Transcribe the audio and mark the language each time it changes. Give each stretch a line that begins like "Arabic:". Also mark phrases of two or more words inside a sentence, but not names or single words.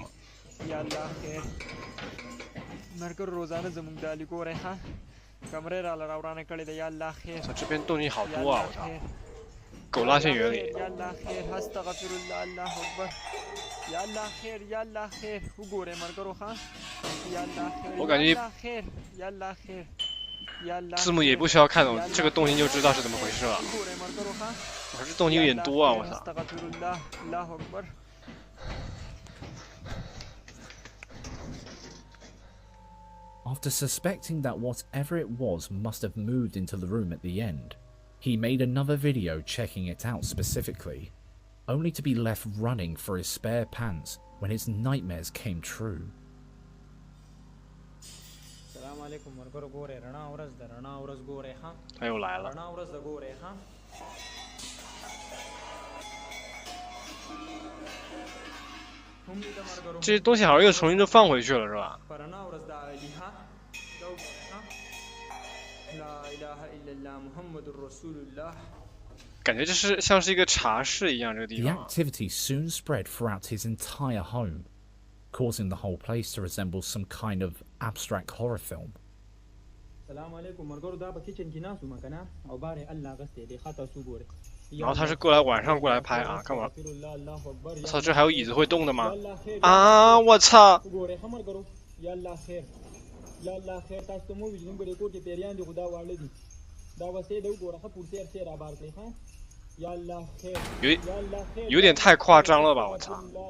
Pashto: یا الله خیر مرګرو روزانه زموږ د علي ګورئ ښه کمرې راله راورانه کړې ده یا الله خیر
Chinese: 这边动静好
Pashto: یا
Chinese: 多啊！
Pashto: الله
Chinese: 我操，
Pashto: خیر
Chinese: 狗拉线原理。
Pashto: یا الله خیر
Arabic: استغفر الله الله اکبر
Pashto: یا الله خیر یا الله خیر وګورئ مرګرو ښه یا الله خیر
Chinese: 我感觉
Pashto: یا الله خیر یا الله خیر یا الله
Chinese: 字幕也不需要看懂这个动静就知道是怎么回事了。
Pashto: وګورئ مرګرو ښه
Chinese: 我这动静有点多啊！我操。
Arabic: استغفر الله الله اکبر
English: After suspecting that whatever it was must have moved into the room at the end, he made another video checking it out specifically, only to be left running for his spare pants when his nightmares came true.
Chinese: 他又来了。这些东西好像又重新就放回去了，是吧？感觉这是像是一个茶室一样，这个地
English: The
Chinese: 方。
English: activity soon spread throughout his entire home, causing the whole place to resemble some kind of abstract horror film.
Chinese: 然后他是晚上过来拍啊，干嘛？我操，这还有椅子会动的吗？啊，我操！有点太夸张了吧，我操！